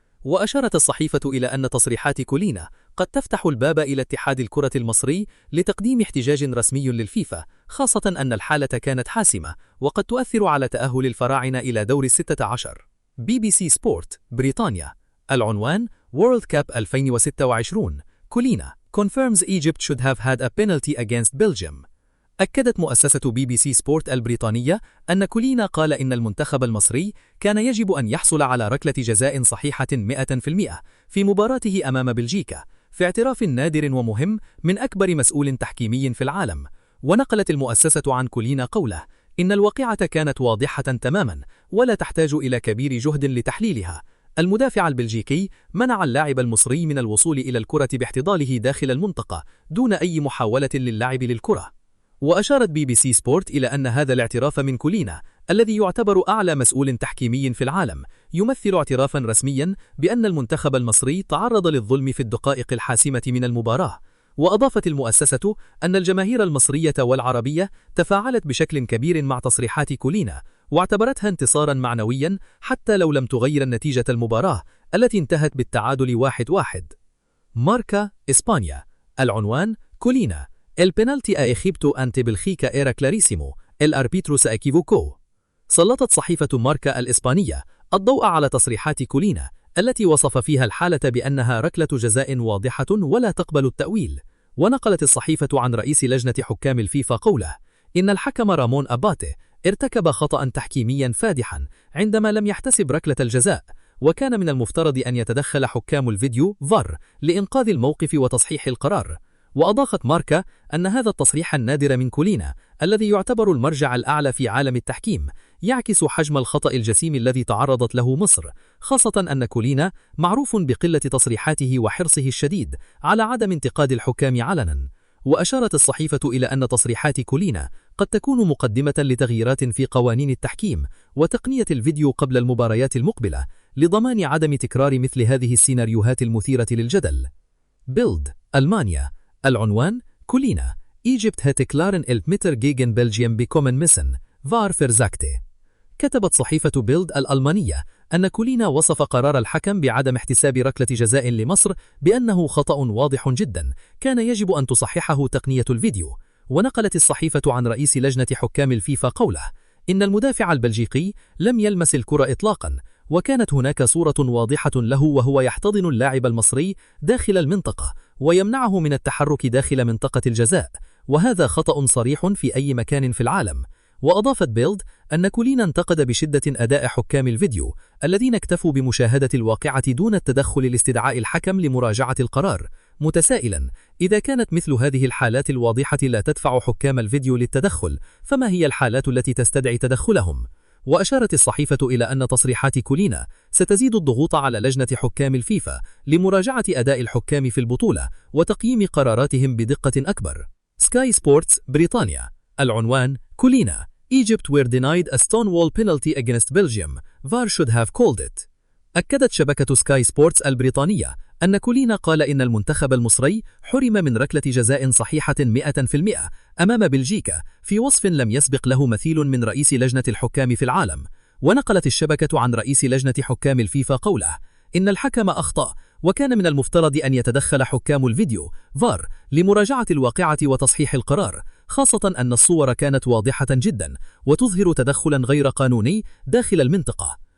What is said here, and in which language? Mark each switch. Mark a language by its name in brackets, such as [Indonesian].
[Arabic] وأشارت الصحيفة إلى أن تصريحات كولينا قد تفتح الباب إلى اتحاد الكرة المصري لتقديم احتجاج رسمي للفيفا، خاصة أن الحالة كانت حاسمة وقد تؤثر على تأهل الفراعنة إلى دور 16. BBC سبورت بريطانيا. العنوان [English] World Cup 2026 Collina confirms Egypt should have had a penalty against Belgium. [Arabic] أكدت مؤسسة BBC سبورت البريطانية أن كولينا قال إن المنتخب المصري كان يجب أن يحصل على ركلة جزاء صحيحة 100% في مباراته أمام بلجيكا، في اعتراف نادر ومهم من أكبر مسؤول تحكيمي في العالم. ونقلت المؤسسة عن كولينا قوله إن الواقعة كانت واضحة تماما ولا تحتاج إلى كبير جهد لتحليلها. المدافع البلجيكي منع اللاعب المصري من الوصول إلى الكرة باحتضانه داخل المنطقة دون أي محاولة للعب للكرة. وأشارت BBC سبورت إلى أن هذا الاعتراف من كولينا الذي يعتبر أعلى مسؤول تحكيمي في العالم يمثل اعترافا رسميا بأن المنتخب المصري تعرض للظلم في الدقائق الحاسمة من المباراة. وأضافت المؤسسة أن الجماهير المصرية والعربية تفاعلت بشكل كبير مع تصريحات كولينا واعتبرتها انتصارا معنويا حتى لو لم تغير نتيجة المباراة التي انتهت بالتعادل 1-1. ماركا إسبانيا. العنوان [Spanish] كولينا El penalti a Egipto ante Bélgica era clarísimo, el árbitro se equivocó. [Arabic] سلطت صحيفة ماركا الإسبانية الضوء على تصريحات كولينا التي وصف فيها الحالة بأنها ركلة جزاء واضحة ولا تقبل التأويل. ونقلت الصحيفة عن رئيس لجنة حكام الفيفا قوله إن الحكم رامون أباتي ارتكب خطأ تحكيميا فادحا عندما لم يحتسب ركلة الجزاء، وكان من المفترض أن يتدخل حكام الفيديو فار لإنقاذ الموقف وتصحيح القرار. وأضافت ماركا أن هذا التصريح النادر من كولينا الذي يعتبر المرجع الأعلى في عالم التحكيم يعكس حجم الخطأ الجسيم الذي تعرضت له مصر، خاصة أن كولينا معروف بقلة تصريحاته وحرصه الشديد على عدم انتقاد الحكام علنا. وأشارت الصحيفة إلى أن تصريحات كولينا قد تكون مقدمة لتغييرات في قوانين التحكيم وتقنية الفيديو قبل المباريات المقبلة لضمان عدم تكرار مثل هذه السيناريوهات المثيرة للجدل. بيلد ألمانيا. العنوان [German] كولينا Egypt hätte klaren Elfmeter gegen Belgien bekommen müssen, VAR versagte. [Arabic] كتبت صحيفة بيلد الألمانية أن كولينا وصف قرار الحكم بعدم احتساب ركلة جزاء لمصر بأنه خطأ واضح جدا كان يجب أن تصححه تقنية الفيديو. ونقلت الصحيفة عن رئيس لجنة حكام الفيفا قوله إن المدافع البلجيكي لم يلمس الكرة إطلاقا، وكانت هناك صورة واضحة له وهو يحتضن اللاعب المصري داخل المنطقة ويمنعه من التحرك داخل منطقة الجزاء، وهذا خطأ صريح في أي مكان في العالم. وأضافت بيلد أن كولينا انتقد بشدة أداء حكام الفيديو الذين اكتفوا بمشاهدة الواقعة دون التدخل لاستدعاء الحكم لمراجعة القرار، متسائلا إذا كانت مثل هذه الحالات الواضحة لا تدفع حكام الفيديو للتدخل، فما هي الحالات التي تستدعي تدخلهم؟ وأشارت الصحيفة إلى أن تصريحات كولينا ستزيد الضغوط على لجنة حكام الفيفا لمراجعة أداء الحكام في البطولة وتقييم قراراتهم بدقة أكبر. سكاي سبورتس بريطانيا. العنوان [English] Collina Egypt were denied a stonewall penalty against Belgium, VAR should have called it. [Arabic] أكدت شبكة سكاي سبورتس البريطانية أن كولينا قال إن المنتخب المصري حرم من ركلة جزاء صحيحة 100% أمام بلجيكا في وصف لم يسبق له مثيل من رئيس لجنة الحكام في العالم. ونقلت الشبكة عن رئيس لجنة حكام الفيفا قوله إن الحكم أخطأ وكان من المفترض أن يتدخل حكام الفيديو فار لمراجعة الواقعة وتصحيح القرار، خاصة أن الصور كانت واضحة جدا وتظهر تدخلا غير قانوني داخل المنطقة.